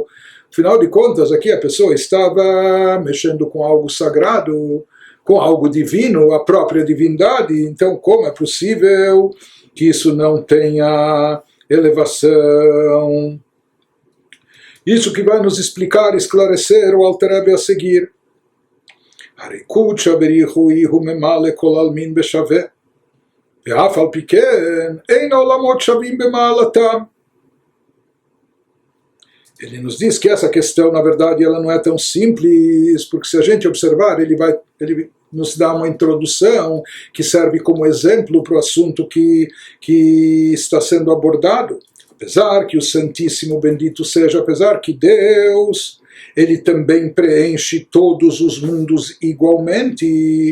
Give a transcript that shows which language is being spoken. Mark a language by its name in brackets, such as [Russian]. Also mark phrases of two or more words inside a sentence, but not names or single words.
[Portuguese] Afinal de contas, aqui a pessoa estava mexendo com algo sagrado, com algo divino, a própria divindade. Então, como é possível que isso não tenha elevação? Isso que vai nos explicar, esclarecer o Alter Rebbe a seguir. [Hebrew] הרי כי אף שהקב"ה איהו ממלא כל עלמין בשוה, ואף על פי כן אין עולמות שוים במעלתם. [Portuguese] Ele nos diz que essa questão, na verdade, ela não é tão simples, porque se a gente observar, ele nos dá uma introdução que serve como exemplo para o assunto que está sendo abordado. Apesar que o Santíssimo Bendito seja, apesar que Deus, ele também preenche todos os mundos igualmente.